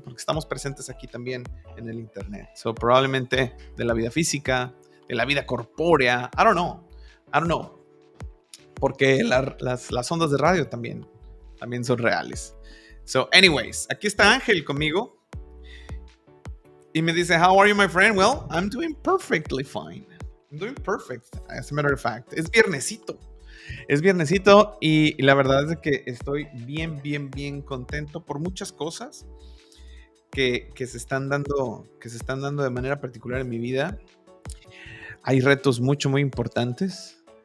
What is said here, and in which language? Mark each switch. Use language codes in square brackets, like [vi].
[es] Porque estamos presentes aquí también en el internet. So, probablemente de la vida física, de la vida corpórea. [en] I don't know. [es] Porque las ondas de radio también son reales. [en] So, anyways, [es] aquí está Ángel conmigo. Y me dice, [en] how are you, my friend? Well, I'm doing perfectly fine. I'm doing perfect, as a matter of fact. [es] Es viernesito y la verdad es que estoy bien contento por muchas cosas que se están dando de manera particular en mi vida. Hay retos muy importantes.